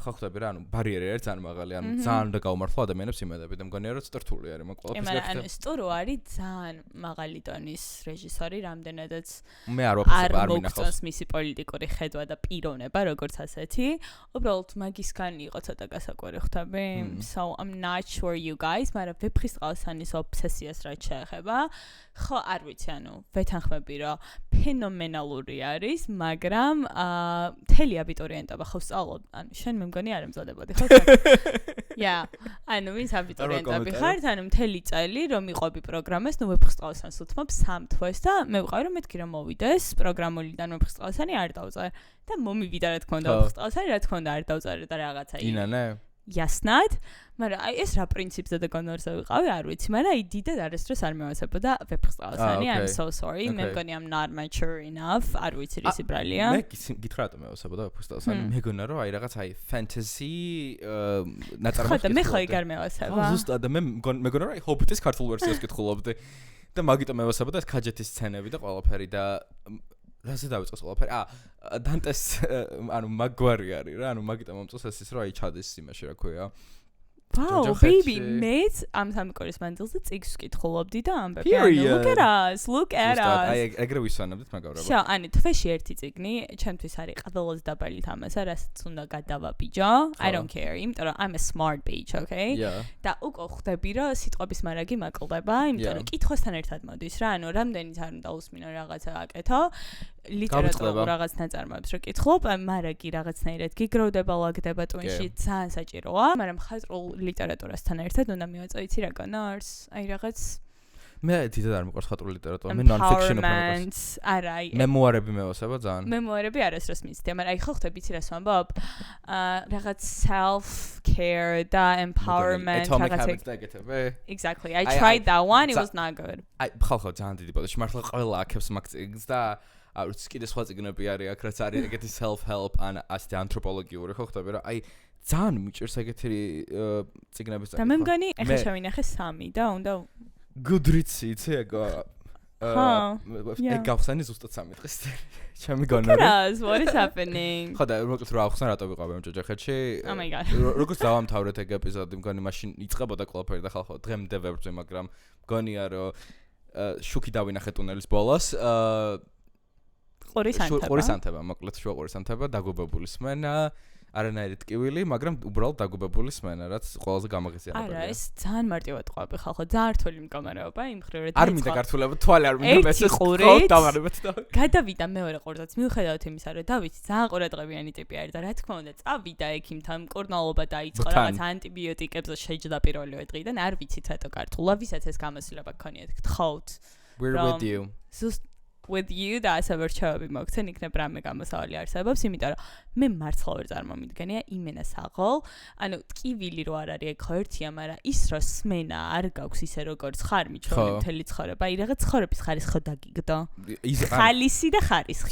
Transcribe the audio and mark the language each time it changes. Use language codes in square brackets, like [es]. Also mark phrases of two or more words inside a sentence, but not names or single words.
[ka] ხო ხვდები რა, ანუ ბარიერი არის ძალიან მაღალი, ანუ ძალიან უნდა გაუმართლო ადამიანებს იმედები და მგონია რომ ცოტა რთული არის მაგ ყველაფერს გაკეთება. ანუ სტურო არის ძალიან მაღალი ტონის რეჟისორი, რამდენადაც მე არ ვაფიქრობ არ მინახავს მისი პოლიტიკური ხედვა და პიროვნება როგორც ასეთი. უბრალოდ მაგისგან იყო ცოტა გასაკვირი ხვდები. [en] So I'm not sure you guys, [ka] მაგრამ ვეფხისტყაოსანის ობსესიას რაც შეეხება, ხო არ ვიცი, ანუ ვეთანხმები რომ ფენომენალური არის, მაგრამ მთელი აბიტურიენტობა ხო სწავლობ, ანუ შენ მე მგონი არ ემზადებოდი ხო? Yeah, ანუ ვინც აბიტურიენტები ხართ, ანუ მთელი წელი რომ მიყვები პროგრამას, ნუ ვეფხისტყაოსანს უთმობ 3 თვეს და მე ვიყავი რომ მეთქი რომ მოვიდეს პროგრამულიდან ვეფხისტყაოსანი არ დავწერე და მომივიდა რა თქმა უნდა ვეფხისტყაოსანი, რა თქმა უნდა არ დავწერე და რაღაცა ინანე Яснად, მაგრამ აი ეს რა პრინციპზე და კონვერსზე ვიყავი, არ ვიცი, მაგრამ აი დიდად არასდროს არ მევასებოდა ვეფხისტყაოსანი, [en] I'm so sorry, [ka] მე მგონი [en] I'm not mature enough, [ka] არ ვიცი ისი ბრალია. მე გითხრა რატომ მევასებოდა ვეფხისტყაოსანი, მეგონა რომ აი რაღაც აი fantasy ნაწარმოები. ხო და მე ხო ეგ არ მევასება. ზუსტად და მე მეგონა რომ აი ჰობიტის ქართულ ვერსიას კითხულობდი და მაგიტომ მევასებოდა ეს ქაჯეთის სცენები და ყველაფერი და რაზე დავიწყოს ყველაფერი? დანტეს ანუ მაგვარი არის რა, ანუ მაგიტომ მომწონს ეს ის რომ აი ჩადეს იმაში რა ქვია. [en] Wow, baby, mate, [ka] ამ სამკორის მანძილზე წიგს ვკითხულობდი და ამბები. [en] Look at us. [ka] აი ეგრე ვისვენებდით მაგავრაბა. შო, ani თვეში ერთი წიგნი, ჩემთვის არის ყველაზე დაბალი თამასა, რასაც უნდა გადავაბიჯო. [en] I don't care, [ka] იმიტომ რომ [en] I'm a smart bitch, okay? [ka] და უკვე ხვდები რომ სიტყვების მარაგი მაკლდება, იმიტომ რომ კითხვასთან ერთად მოდის რა, ანუ რამდენიც არ უნდა უსმინო რაღაცა აკეთო. ლიტერატურულ რაღაც ნაწარმოებს რო კითხულობ, მარაგი რაღაცნაირად გიგროვდება, ლაგდება ტვინში, ძალიან საჭიროა, მაგრამ ხაზრულ ლიტერატურასთან ერთად უნდა მივაწო იცი რა განარს, აი რაღაც მე დიდად არ მიყვარს ხაზრული ლიტერატურა, მე non-fiction უბრალოდ. არა, აი მემუარები მევასება ძალიან. მემუარები არასდროს მიცდია, მაგრამ აი ხო ხვდები იცი რას ვამბობ? რაღაც self-care და empowerment რაღაცა. [en] Exactly. I tried that one, it was not good. [ka] აი ხალხო ძალიან დიდი პოდაში მართლა ყველა აქებს მაგ წიგნს და არ ვიცი კიდე სხვა წიგნები არის აქ რაც არის ეგეთი self-help ან ასეთი ანთროპოლოგიური ხო ხვდები რა აი ძალიან მიჭირს ეგეთი წიგნების და მე მგონი ეხლა შევინახე 3 და უნდა Goodreads-ი იცი ეგ ეგ გავხსენი ზუსტად 3 დღეს ჩემი გონა [en] What is happening? [ka] ხო და როგორც რა ავხსნა რატო ვიყავი ამ ჯოჯოხეთში [en] Oh my god. [ka] როგორც დავამთავრეთ ეგ ეპიზოდი მგონი მაშინ იწყებოდა ყველაფერი და ხალხო დღემდე ვებრძვი მაგრამ მგონია რომ შუქი დავინახე ტუნელის ბოლოს ყურის ანთება მოკლედ შუა ყურის ანთება დაგუბებული სმენა არანაირი ტკივილი, მაგრამ უბრალოდ დაგუბებული სმენა, რაც ყველაზე გამაღიზიანებელია. არა, ეს ძალიან მარტივად ყვები ხალხო, ძალიან რთული მდგომარეობა, იმ მხრივ რომ არ მინდა გართულება, თვალი არ მინდა მესეს ხო დავარებეთ და გადავიდა მეორე ყურდაც, მიუხედავად იმისა, რომ დავითი ძალიან ყურადღებიანი ტიპი არის და რა თქმა უნდა, წავიდა ექიმთან, მკურნალობა დაიწყო, რაღაც ანტიბიოტიკებზე შეჯდა პირველივე დღიდან, არ ვიცით რატო გართულა, ვისაც ეს გამოცდილება გქონიათ, გთხოვთ. [en] We're with you. With you [ka] და ასე ვერჩევები მოგცენ, იქნებ რამე გამოსავალი არსებობს, იმიტომ რომ მე მართლა ვერ წარმომიდგენია იმენა საღოლ, ანუ ტკივილი რო არ არის ეგ ხო ერთია, მაგრამ ის რო სმენა არ გაქვს ისე როგორც ხარ მიჩვენე მთელი ცხოვრება, აი რაღაც ცხოვრების ხარისხი დაგიგდო. ხალისი და ხარისხი.